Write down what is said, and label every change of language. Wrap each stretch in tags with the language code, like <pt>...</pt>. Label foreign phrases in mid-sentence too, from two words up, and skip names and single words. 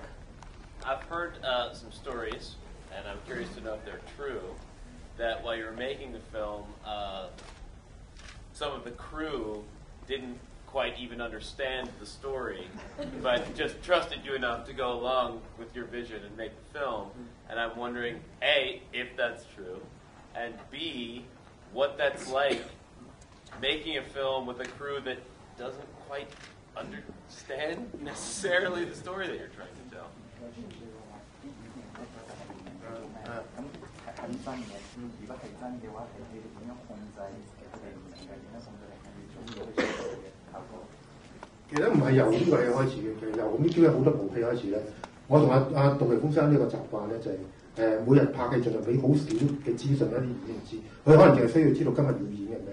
<en>I've heard some stories, and I'm curious to know if they're true, that while you were making the film, some of the crew didn't quite even understand the story, but just trusted you enough to go along with your vision and make the film. And I'm wondering, A, if that's true, and B, what that's like making a film with a crew that doesn't quite understand necessarily the story that you're trying to tell.</en> <yue>係真嘅，如果係真嘅話，係你哋點樣控制佢哋唔明嘅，點樣控制係要做呢個效果？其實唔係由呢個戲開始嘅，其實由咁呢好多部戲開始咧，我同阿杜琪峰生呢個習慣咧就係每日拍戲盡量俾好少嘅資訊一啲演員知，佢可能淨係需要知道今日要演嘅咩。</yue>